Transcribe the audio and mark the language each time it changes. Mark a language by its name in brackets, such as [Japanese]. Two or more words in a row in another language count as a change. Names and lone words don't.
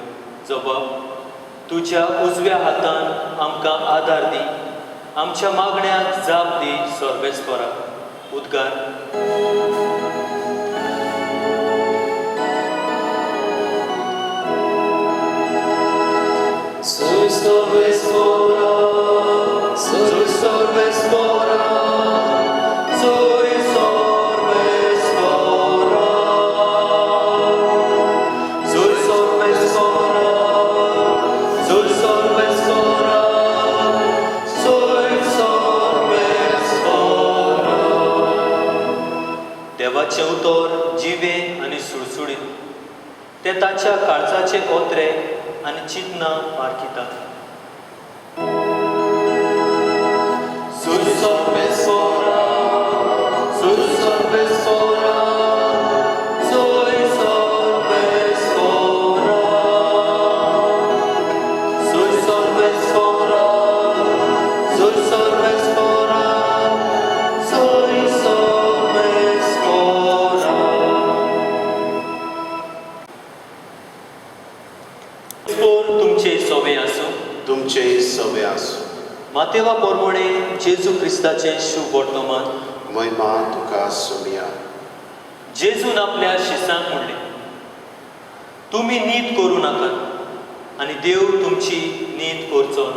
[Konkani] जबाब, तुज्या उजव्या हातान आमकां आदार दी. आमच्या मागण्यांक जाप दी सर्वेस्परा. उद्गार. Soy Sorvespora, soy Sorvespora, soy Sorvespora, soy Sorvespora, soy Sorvespora, soy Sorvespora. देवाचें उतर जिवें आनी सुळसुळीत. ते ताच्या काळजाचे ओत्रे आनी चिंतना पारखिता. Soy Sorvespora, soy Sorvespora, soy Sorvespora, soy Sorvespora, soy Sorvespora, soy Sorvespora. तुमचे सोबे आसूं. तुमचे सवे आसूं. मातेवा पोरमोणे जेजू क्रिस्ताचें शुभ वर्तमान. महिमा तुका सोमिया. जेजून आपल्या शिसांक म्हणलें, तुमी नीत करूं नाकात आनी देव तुमची नीत करचो ना.